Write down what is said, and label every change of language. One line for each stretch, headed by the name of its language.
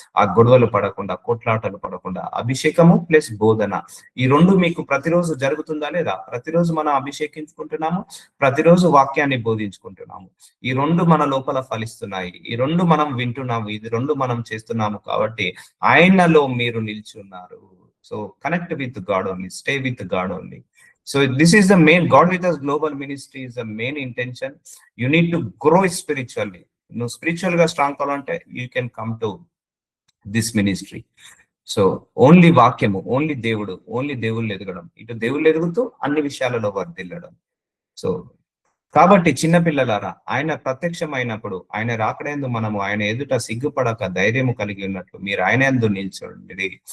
Telugu: ఆ గొడవలు పడకుండా, కొట్లాటలు పడకుండా. అభిషేకము ప్లస్ బోధన, ఈ రెండు మీకు ప్రతిరోజు జరుగుతుందా లేదా? ప్రతిరోజు మనం అభిషేకించుకుంటున్నాము, ప్రతిరోజు వాక్యాన్ని బోధించుకుంటున్నాము. ఈ రెండు మన లోపల ఫలిస్తున్నాయి, ఈ రెండు మనం వింటున్నాము, ఇది రెండు మనం చేస్తున్నాము. కాబట్టి ఆయనలో మీరు నిల్చున్నారు.
English: so connect with God only,
Telugu: stay with God only.
English: So this is the main, God with us global ministry is the main intention. You need to grow spiritually. No spiritual
Telugu: గా స్ట్రాంగ్ కావాలంటే
English: you can come to this ministry.
Telugu: So only వాక్యము, only దేవుళ్ళు ఎదగడం, ఇటు దేవుళ్ళు ఎదుగుతూ అన్ని విషయాలలో వర్ధిల్లడం. సో కాబట్టి చిన్నపిల్లలారా, ఆయన ప్రత్యక్షమైనప్పుడు, ఆయన రాకడందు మనము ఆయన ఎదుట సిగ్గుపడక ధైర్యము కలిగి ఉన్నట్లు మీరు ఆయన యందు నిల్చుండి.